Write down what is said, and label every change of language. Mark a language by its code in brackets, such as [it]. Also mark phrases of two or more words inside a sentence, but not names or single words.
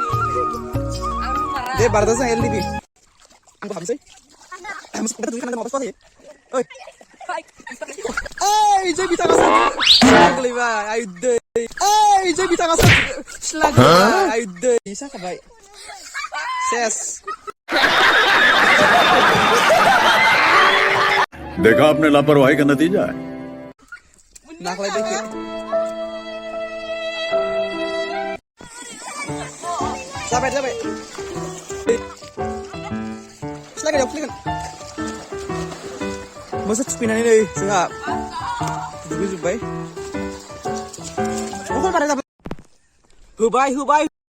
[brx] दे बारदो जों एलडिबि आंबो हाबनोसै मोसौखौ दुगैखानांगोन माबा जायो ओइ जै बिथाङासो गोलैबाय आयु दै ओइ जै बिथाङासो सिला गोलैबाय आयु दै साखाबाय सेस [hi] देखा आपने लापरवाही का नतीजा है [brx] नाखलाय दैखो जाबाय सिला गारियाव खुलिगोन मोसौ थुखैनानै नै जोंहा दुगैजोब्बाय बखल बारा जाबाय होबाय